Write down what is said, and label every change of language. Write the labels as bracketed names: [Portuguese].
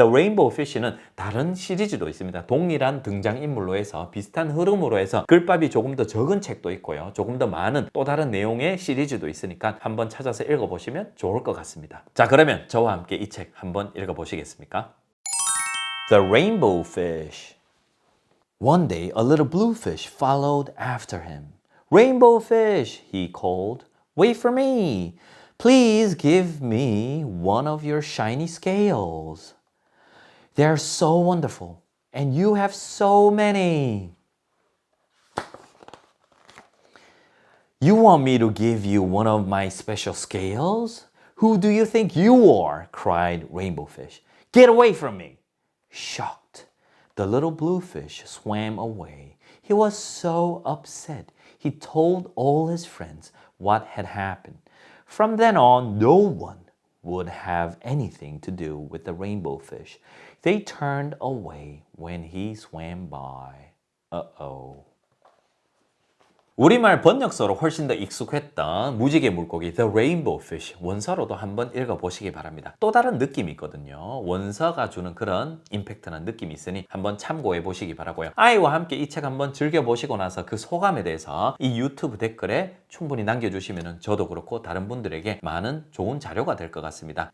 [Korean] The Rainbow Fish는 다른 시리즈도 있습니다. 동일한 등장인물로 해서 비슷한 흐름으로 해서 글밥이 조금 더 적은 책도 있고요. 조금 더 많은 또 다른 내용의 시리즈도 있으니까 한번 찾아서 읽어보시면 좋을 것 같습니다. 자, 그러면 저와 함께 이 책 한번 읽어보시겠습니까? [English] The Rainbow Fish. One day, a little bluefish followed after him. Rainbow fish, he called, wait for me. Please give me one of your shiny scales. They are so wonderful, and you have so many. You want me to give you one of my special scales? Who do you think you are? Cried Rainbow Fish. Get away from me! Shocked, the little bluefish swam away. He was so upset. He told all his friends what had happened. From then on, no one would have anything to do with the rainbow fish. They turned away when he swam by. Uh-oh. [Korean] 우리말 번역서로 훨씬 더 익숙했던 무지개 물고기 The Rainbow Fish 원서로도 한번 읽어보시기 바랍니다. 또 다른 느낌이 있거든요. 원서가 주는 그런 임팩트나 느낌이 있으니 한번 참고해 보시기 바라고요. 아이와 함께 이 책 한번 즐겨보시고 나서 그 소감에 대해서 이 유튜브 댓글에 충분히 남겨주시면 저도 그렇고 다른 분들에게 많은 좋은 자료가 될 것 같습니다.